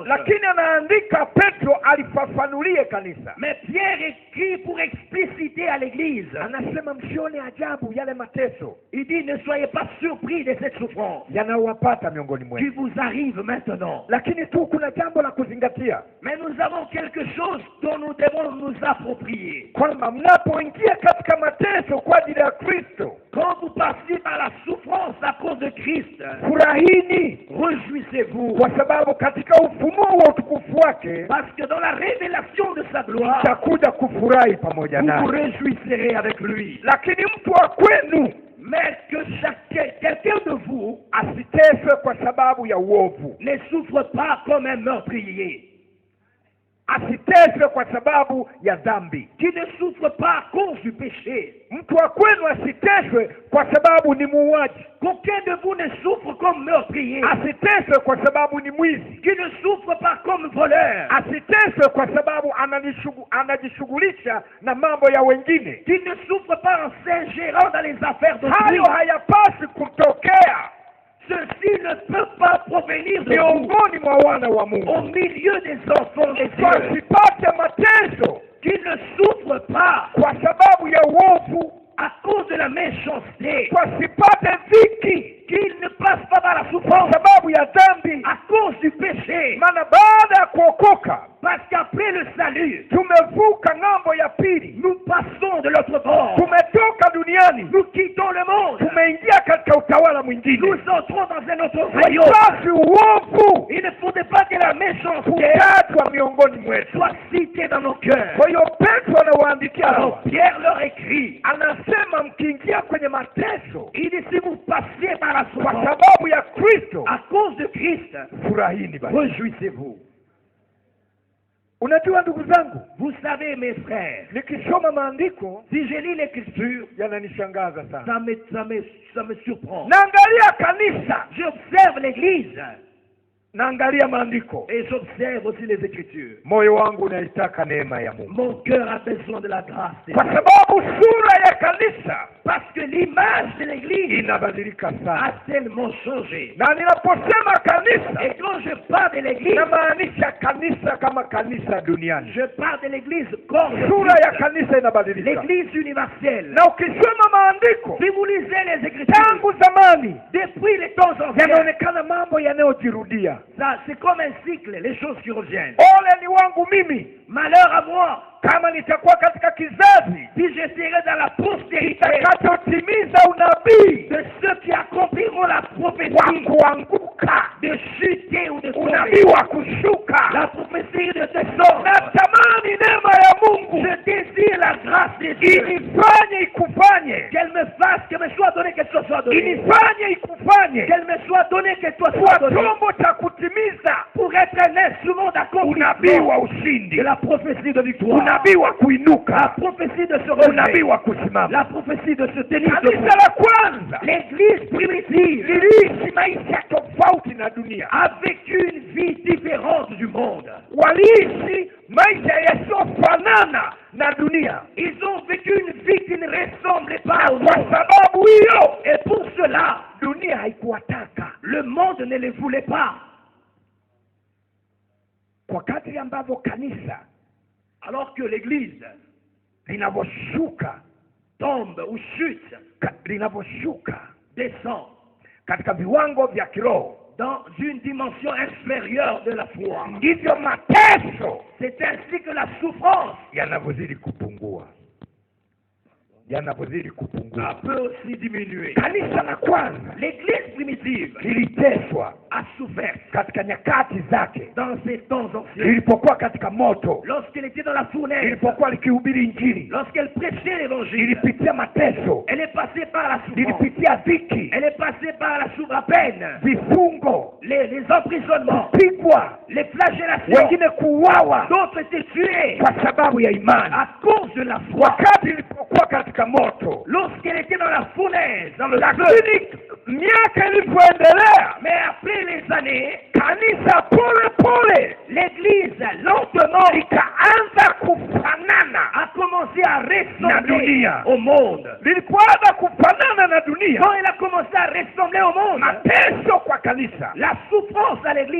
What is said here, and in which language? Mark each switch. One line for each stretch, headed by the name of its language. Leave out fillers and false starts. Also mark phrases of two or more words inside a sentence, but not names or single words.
Swahili: lakini anaandika Petro alifafanulie kanisa.
French: Mais Pierre écrit pour expliciter à l'église.
Swahili: Anasema msione ajabu yale mateso
French: Il dit ne soyez pas surpris de cette souffrance
Swahili: yanayowapata miongoni
French: qui
Swahili: mwenu,
French: vous arrive maintenant.
Swahili: lakini tu kuna jambo la kuzingatia,
French: Mais nous avons quelque chose dont nous devons nous approprier.
Swahili: kwamba mnapoingia katika mateso kwa ajili ya Kristo,
French: Quand vous passez par la souffrance à cause de Christ,
Swahili: furahini,
French: réjouissez-vous.
Swahili: kwa sababu katika ufunuo wa utukufu wake
French: Parce que dans la révélation de sa gloire,
Swahili: mtakuja kufurahi pamoja
French: vous vous
Swahili: naye.
French: réjouisserez avec lui.
Swahili: Lakini mtu wa kwenu
French: Mais que quelqu'un de vous
Swahili: asiteswe kwa sababu ya uovu,
French: ne souffre pas comme un meurtrier,
Swahili: asiteswe kwa sababu ya dhambi.
French: qui ne souffre pas à cause du péché.
Swahili: Mtu wa kwenu asiteswe kwa sababu ni muuaji,
French: Qu'aucun de vous ne souffre comme meurtrier,
Swahili: asiteswe kwa sababu ni mwizi,
French: qui ne souffre pas comme voleur,
Swahili: asiteswe kwa sababu anajishughulisha na mambo ya wengine.
French: qui ne souffre pas en s'ingérant dans les affaires d'autrui.
Swahili: Hayo hayapasi kutokea
French: Ceci ne peut pas provenir de vous,
Swahili: miongoni mwa wana wa
French: au
Swahili: Mungu.
French: milieu des enfants de Dieu,
Swahili: Wasipate mateso
French: qui ne souffrent pas
Swahili: kwa sababu ya uovu,
French: à cause de la méchanceté,
Swahili: wasipate dhiki
French: qu'ils ne passent pas par la
Swahili: kwa
French: souffrance
Swahili: sababu ya dhambi.
French: à cause du péché.
Swahili: Maana baada ya kuokoka
French: Parce qu'après le salut,
Swahili: tumevuka ng'ambo ya pili,
French: nous passons de l'autre bord.
Swahili: tumetoka duniani,
French: Nous quittons le monde.
Swahili: tumeingia katika utawala mwingine.
French: Nous entrons dans un autre royaume.
Swahili: Haipasi uovu
French: Il ne faudrait pas que la méchanceté
Swahili: kutajwa miongoni mwetu.
French: soit citée dans nos cœurs.
Swahili: Kwa hiyo Petro anawaandikia
French: Alors
Swahili: hawa,
French: Pierre leur écrit,
Swahili: anasema mkiingia kwenye mateso
French: il dit si vous passez par la
Swahili: kwa
French: souffrance
Swahili: sababu ya Kristo,
French: à cause de Christ,
Swahili: furahini basi.
French: réjouissez-vous.
Swahili: Unajua ndugu zangu,
French: Vous savez mes frères,
Swahili: nikisoma maandiko
French: si je lis l'écriture,
Swahili: yananishangaza sana.
French: ça me surprend.
Swahili: Naangalia kanisa,
French: J'observe l'église
Swahili: naangalia maandiko,
French: et j'observe aussi les écritures.
Swahili: moyo wangu unaitaka neema ya Mungu,
French: Mon cœur a besoin de la grâce de
Swahili: kwa
French: Dieu.
Swahili: sababu sura ya kanisa
French: Parce que l'image de l'église
Swahili: inabadilika
French: a
Swahili: sana.
French: tellement changé.
Swahili: Na ninaposema kanisa,
French: Et quand je parle de l'église,
Swahili: namaanisha kanisa kama kanisa duniani.
French: je parle de l'église corps de
Swahili: Sura ya
French: Christ,
Swahili: kanisa inabadilika.
French: l'église universelle.
Swahili: Na ukisoma maandiko
French: Si vous lisez les écritures,
Swahili: tangu zamani,
French: depuis les temps anciens,
Swahili: yanaonekana mambo yanayojirudia.
French: ça c'est comme un cycle, les choses qui reviennent.
Swahili: Ole ni wangu mimi
French: Malheur à moi,
Swahili: kama nitakuwa katika kizazi
French: si je serai dans la postérité
Swahili: kitakachotimiza unabii
French: de ceux qui accompliront la
Swahili: wa
French: prophétie
Swahili: kuanguka,
French: de chuter ou de
Swahili: unabii
French: tomber,
Swahili: wa kushuka.
French: la prophétie de descendre.
Swahili: Natamani neema ya Mungu
French: Je désire la grâce de Dieu,
Swahili: inifanye ikufanye,
French: qu'elle me fasse, que me soit donné, qu'elle soit donnée,
Swahili: inifanye ikufanye
French: qu'elle me soit donnée, qu'elle soit
Swahili: kuwa
French: donnée,
Swahili: chombo cha kutimiza
French: pour être un instrument
Swahili: unabii
French: d'accomplissement
Swahili: wa
French: de
Swahili: ushindi,
French: la prophétie de victoire,
Swahili: unabii wa
French: la
Swahili: kuinuka,
French: prophétie de se
Swahili: unabii
French: relever,
Swahili: wa kusimama.
French: la prophétie de se tenir
Swahili: Kanisa
French: debout.
Swahili: la kwanza
French: L'église primitive
Swahili: liliishi maisha tofauti na dunia,
French: a vécu une vie différente du monde.
Swahili: waliishi maisha yasiyofanana na dunia.
French: Ils ont vécu une vie qui ne ressemblait pas au
Swahili: Kwa
French: monde.
Swahili: sababu hiyo
French: Et pour cela,
Swahili: dunia haikuwataka.
French: le monde ne les voulait pas.
Swahili: Kwa kadri ambavyo kanisa
French: Alors que l'église
Swahili: linavyoshuka
French: tombe ou chute,
Swahili: linavyoshuka
French: descend
Swahili: katika viwango vya kiroho,
French: dans une dimension inférieure de la foi,
Swahili: ndivyo mateso
French: c'est ainsi que la souffrance
Swahili: yanavyozidi kupungua, yanavyozidi kupungua.
French: peut aussi diminuer.
Swahili: Kanisa la kwanza
French: L'église primitive
Swahili: liliteswa
French: a souffert
Swahili: katika nyakati zake,
French: dans ces temps anciens,
Swahili: lilipokuwa katika moto,
French: lorsqu'elle était dans la fournaise,
Swahili: lilipokuwa likihubiri Injili,
French: lorsqu'elle prêchait l'évangile.
Swahili: lilipitia mateso,
French: Elle est passée par la souffrance,
Swahili: lilipitia dhiki,
French: elle est passée par la peine,
Swahili: vifungo,
French: les emprisonnements,
Swahili: kupigwa,
French: les flagellations.
Swahili: wengine kuuawa
French: D'autres étaient tués
Swahili: kwa sababu ya imani.
French: à cause de la foi.
Swahili: Wakati ilipokuwa katika moto,
French: Lorsqu'elle était dans la fournaise, dans le feu.
Swahili: lakini miaka ilipoendelea,
French: Mais après les années,
Swahili: kanisa pole pole
French: l'église lentement
Swahili: ikaanza kufanana
French: a commencé à
Swahili: na
French: ressembler
Swahili: dunia.
French: au monde.
Swahili: Lilipoanza kufanana na dunia,
French: Quand il a commencé à ressembler au monde,
Swahili: mateso kwa kanisa
French: la souffrance à l'église